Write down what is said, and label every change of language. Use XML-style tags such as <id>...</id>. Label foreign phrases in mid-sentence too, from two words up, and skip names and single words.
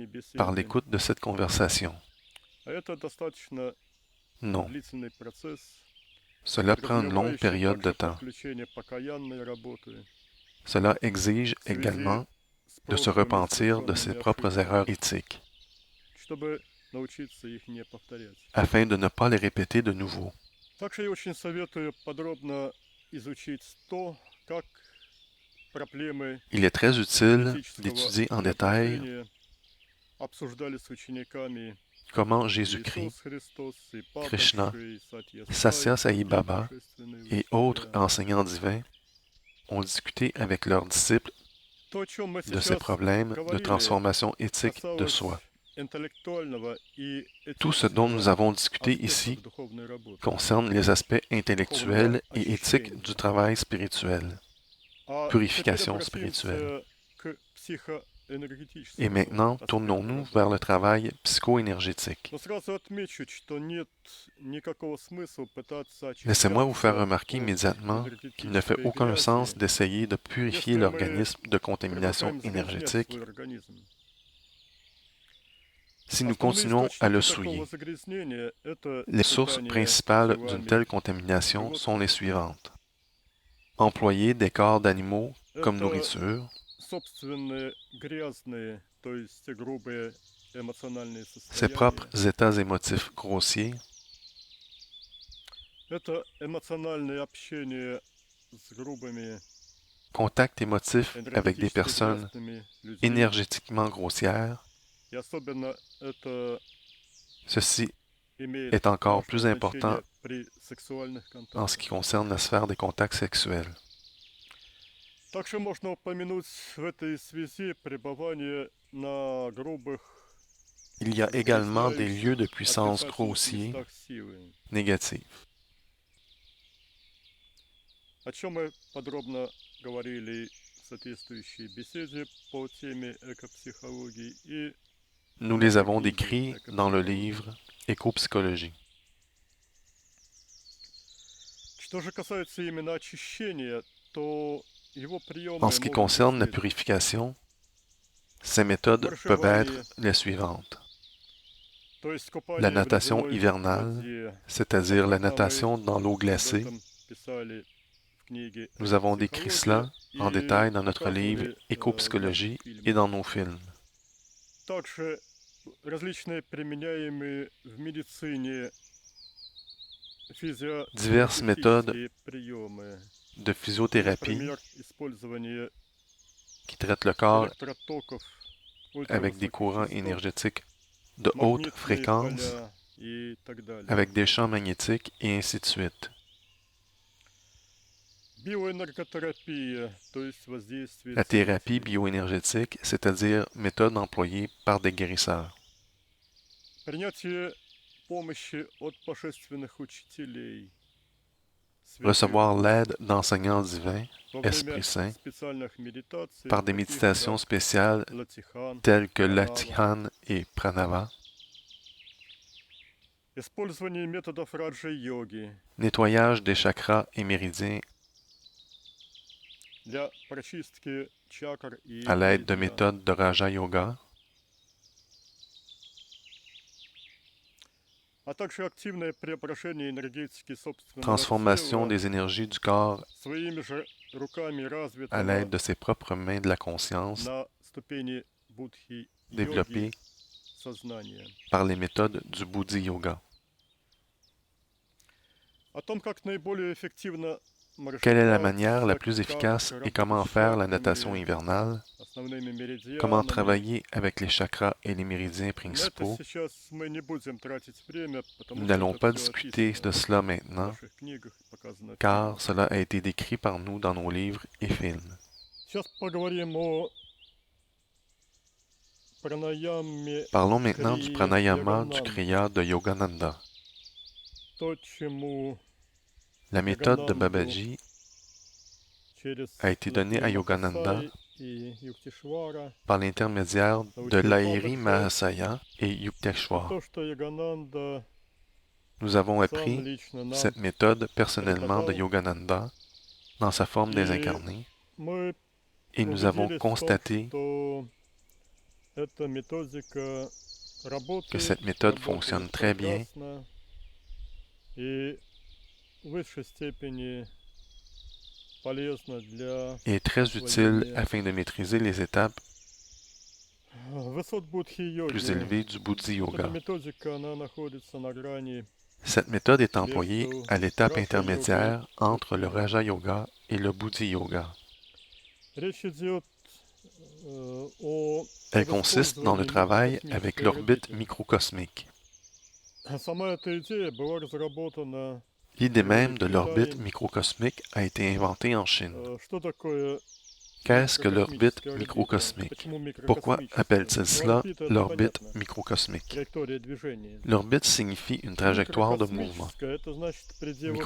<fr>par</fr> <ru>беседы.</ru> <fr>l'écoute de cette conversation.</fr> <ru>А это достаточно</ru> <fr>Non,</fr> <ru>длительный процесс,</ru> <fr>cela prend une longue</fr> <ru>подразумевающий</ru> <fr>période de</fr> <ru>также</ru> <fr>temps.</fr> <ru>подключение покаянной работы</ru> <fr>Cela exige</fr> <ru>в связи</ru> <fr>également</fr> <ru>с</ru> <fr>de se</fr> <ru>прошлыми</ru> <fr>repentir de ses</fr> <ru>совершенными</ru> <fr>propres erreurs</fr> <ru>ошибками,</ru> <fr>éthiques,</fr> <ru>чтобы научиться их не повторять.</ru> <fr>afin de ne pas les répéter de nouveau.</fr> <ru>Также я очень советую подробно изучить то, как проблемы</ru> <fr>Il est très utile</fr> <ru>этического</ru> <fr>d'étudier en détail</fr> <ru>преображения обсуждали с учениками</ru> <fr>comment Jésus-Christ,</fr> <ru>Иисус Христос и</ru> <fr>Krishna,</fr> <ru>падавший Сатья</ru> <fr>Satya</fr> <ru>Сай,</ru> <fr>Sai</fr> <ru>другие</ru> <fr>Baba</fr> <ru>божественные</ru> <fr>et autres</fr> <ru>учителя.</ru> <fr>enseignants divins ont discuté avec leurs disciples</fr> <ru>То, о чем мы</ru> <fr>de ces</fr> <ru>сейчас</ru> <fr>problèmes de</fr> <ru>говорили,</ru> <fr>transformation éthique de</fr> <ru>касалось</ru> <fr>soi.</fr> <ru>интеллектуального и</ru> <fr>Tout ce dont nous</fr> <ru>этического</ru> <fr>avons discuté</fr> <ru>аспектов</ru> <fr>ici</fr> <ru>духовной работы.</ru> <fr>concerne les aspects intellectuels et éthiques du travail spirituel,</fr> <ru>А теперь</ru> <fr>purification spirituelle.</fr> <ru>обратимся к</ru> <fr>Et</fr> <ru>психоэнергетическому</ru> <fr>maintenant,</fr> <ru>аспекту</ru> <fr>tournons-nous</fr> <ru>работы.</ru> <fr>vers le travail psycho-énergétique.</fr> <ru>Но сразу отмечу, что нет никакого смысла пытаться</ru> <fr>Laissez-moi vous faire</fr> <ru>очищаться</ru> <fr>remarquer</fr> <ru>от</ru> <fr>immédiatement qu'il ne fait</fr> <ru>энергетической</ru> <fr>aucun sens</fr> <ru>грязи,</ru> <fr>d'essayer de purifier</fr> <ru>если мы</ru> <fr>l'organisme de contamination</fr> <ru>продолжаем загрязнять</ru> <fr>énergétique</fr> <ru>свой организм.</ru> <fr>si nous</fr> <ru>Основные</ru> <fr>continuons à le</fr> <ru>источники</ru> <fr>souiller.</fr> <ru>такого загрязнения – это</ru> <fr>Les sources</fr> <ru>питание</ru> <fr>principales d'une</fr> <ru>телами</ru> <fr>telle contamination</fr> <ru>животных,</ru> <fr>sont les suivantes. Employer des corps d'animaux comme</fr> <ru>это</ru> <fr>nourriture,</fr> <ru>собственные грязные, то есть грубые эмоциональные</ru> <fr>ses</fr> <ru>состояния,</ru> <fr>propres états émotifs grossiers,</fr> <ru>это эмоциональное общение с грубыми</ru> <fr>contact émotif avec des</fr> <ru>энергетически</ru> <fr>personnes</fr> <ru>грязными людьми,</ru> <fr>énergétiquement grossières.</fr> <ru>и особенно это</ru> <fr>Ceci</fr> <ru>имеет</ru> <fr>est encore</fr> <ru>важное</ru> <fr>plus important</fr> <ru>значение при сексуальных</ru> <fr>en ce</fr> <ru>контактах.</ru> <fr>qui concerne la sphère des contacts sexuels.</fr> <ru>Также можно упомянуть в этой связи пребывание на грубых,</ru> <fr>Il y a également des lieux de</fr> <ru>загрязняющих,</ru> <fr>puissance</fr> <ru>отрицательных</ru> <fr>grossiers,</fr> <ru>местах силы,</ru> <fr>négatifs,</fr> <ru>о чем мы подробно говорили в соответствующей беседе по теме экопсихологии и</ru> <fr>Nous les avons décrits dans le livre Éco-psychologie.</fr> <ru>что же касается именно очищения, то его приемы</ru> <fr>En ce qui</fr> <ru>могут</ru> <fr>concerne la</fr> <ru>быть</ru> <fr>purification, ces méthodes peuvent être les suivantes.</fr> <ru>то есть</ru> <fr>La</fr> <ru>купание в</ru> <fr>natation</fr> <ru>ледяной</ru> <fr>hivernale,</fr> <ru>воде.</ru> <fr>c'est-à-dire la</fr> <ru>Об этом мы</ru> <fr>natation dans l'eau</fr> <ru>об</ru> <fr>glacée.</fr> <ru>этом писали в книге</ru> <fr>Nous avons décrit cela en</fr> <ru>«Экопсихология»</ru> <fr>détail</fr> <ru>и</ru> <fr>dans notre livre</fr> <ru>показывали в</ru> <fr>Éco-psychologie</fr> <ru>наших фильмах.</ru> <fr>et dans nos films.</fr> <ru>Также различные применяемые в медицине</ru> <fr>Diverses méthodes</fr> <ru>физиотерапевтические приемы,</ru> <fr>de physiothérapie</fr> <ru>например, использование</ru> <fr>qui traitent le corps</fr> <ru>электротоков,</ru> <fr>avec des courants</fr> <ru>ультравысоких частот,</ru> <fr>énergétiques de haute</fr> <ru>магнитные</ru> <fr>fréquence,</fr> <ru>поля и так далее.</ru> <fr>avec des champs magnétiques et ainsi de suite.</fr> <ru>Биоэнерготерапия, то есть воздействие</ru> <fr>La thérapie</fr> <ru>целителей.</ru> <fr>bioénergétique, c'est-à-dire méthode employée par des guérisseurs.</fr> <ru>Принятие помощи от божественных учителей,</ru> <fr>Recevoir</fr> <ru>святых,</ru> <fr>l'aide d'enseignants divins,</fr> <ru>во время</ru> <fr>Esprit Saint,</fr> <ru>специальных медитаций,</ru> <fr>par des</fr> <ru>таких</ru> <fr>méditations</fr> <ru>как</ru> <fr>spéciales</fr> <ru>Латихан,</ru> <fr>telles que</fr> <ru>Пранава.</ru> <fr>l'Atihan et Pranava,</fr> <ru>Использование методов раджа-йоги</ru> <fr>nettoyage des chakras et méridiens</fr> <ru>для прочистки чакр и</ru> <fr>à l'aide de</fr> <ru>меридиан.</ru> <fr>méthodes de Raja Yoga,</fr> <ru>А также активное преображение энергетики собственного</ru> <fr>transformation</fr> <ru>тела</ru> <fr>des énergies du corps</fr> <ru>своими же руками</ru> <fr>à</fr> <ru>развитого</ru> <fr>l'aide de ses propres mains de la conscience,</fr> <ru>на ступени будхи</ru> <fr>développées</fr> <ru>йоги сознания.</ru> <fr>par les méthodes du Buddhi Yoga.</fr> <ru>О том, как наиболее эффективно</ru> <fr>Quelle est la manière la</fr> <ru>маршироваться,</ru> <fr>plus</fr> <ru>как</ru> <fr>efficace et</fr> <ru>работать</ru> <fr>comment</fr> <ru>с</ru> <fr>faire la</fr> <ru>чакрами,</ru> <fr>natation hivernale,</fr> <ru>основными</ru> <fr>comment</fr> <ru>меридианами.</ru> <fr>travailler avec les chakras et les méridiens</fr> <ru>На это</ru> <fr>principaux.</fr> <ru>сейчас мы не будем тратить время, потому</ru> <fr>Nous</fr> <ru>что</ru> <fr>n'allons</fr> <ru>это</ru> <fr>pas</fr> <ru>всё</ru> <fr>discuter</fr> <ru>описано</ru> <fr>de cela</fr> <ru>в</ru> <fr>maintenant,</fr> <ru>наших книгах, показано в</ru> <fr>car</fr> <ru>фильмах.</ru> <fr>cela a été décrit par nous dans nos livres et films.</fr> <ru>Сейчас поговорим о пранаяме</ru> <fr>Parlons maintenant du</fr> <ru>Крии</ru> <fr>pranayama du</fr> <ru>Йогананда.</ru> <fr>Kriya de Yogananda.</fr> <ru>То, чему</ru> <fr>La méthode de</fr> <ru>Yoganandu</ru> <fr>Babaji</fr> <ru>через</ru> <fr>a été donnée à</fr> <ru>Лахри</ru> <fr>Yogananda</fr> <ru>Махасай и Юктишвара</ru> <fr>par l'intermédiaire de</fr> <ru>научил</ru> <fr>Lahiri</fr> <ru>Бабаджи,</ru> <fr>Mahasaya et</fr> <ru>и</ru> <fr>Yukteswar.</fr> <ru>то, что Yogananda</ru> <fr>Nous avons</fr> <ru>сам</ru> <fr>appris</fr> <ru>лично нам</ru> <fr>cette méthode personnellement de</fr> <ru>преподал,</ru> <fr>Yogananda dans sa forme</fr> <ru>и</ru> <fr>désincarnée</fr> <ru>мы</ru> <fr>et nous avons</fr> <ru>убедились в том,</ru> <fr>constaté</fr> <ru>что эта методика</ru> <fr>que</fr> <ru>работает,</ru> <fr>cette méthode</fr> <ru>работает</ru> <fr>fonctionne très bien</fr> <ru>прекрасно и в высшей степени полезна для</ru> <fr>et est très utile</fr> <ru>освоения</ru> <fr>afin de maîtriser les étapes</fr> <ru>высот</ru> <fr>plus</fr> <ru>будхи-йоги.</ru> <fr>élevées du Buddhi</fr> <ru>Эта</ru> <fr>Yoga.</fr> <ru>методика, она находится на грани</ru> <fr>Cette méthode est employée</fr> <ru>между</ru> <fr>à l'étape</fr> <ru>Раджа-йогой</ru> <fr>intermédiaire</fr> <ru>и</ru> <fr>entre le</fr> <ru>будхи-йогой.</ru> <fr>Raja Yoga et le Buddhi Yoga.</fr> <ru>Речь идет о</ru> <fr>Elle consiste dans le</fr> <ru>использовании</ru> <fr>travail avec</fr> <ru>микрокосмической</ru> <fr>l'orbite</fr> <ru>орбиты.</ru> <fr>microcosmique.</fr> <ru>Сама эта идея была разработана</ru> <fr>L'idée</fr> <ru>в</ru> <fr>même de l'orbite</fr> <ru>Китае.</ru> <fr>microcosmique a été inventée en Chine.</fr> <ru>Что такое</ru> <fr>Qu'est-ce que l'orbite</fr> <ru>микрокосмическая орбита?</ru> <fr>microcosmique?</fr> <ru>Почему</ru> <fr>Pourquoi</fr> <ru>микрокосмическая?</ru> <fr>appelle-t-il</fr> <ru>Ну,</ru> <fr>cela</fr> <ru>орбита это</ru> <fr>l'orbite</fr> <ru>понятно,</ru> <fr>microcosmique?</fr> <ru>траектория движения.</ru> <fr>L'orbite signifie une trajectoire de mouvement.</fr> <ru>Микрокосмическая это значит в пределах тела</ru>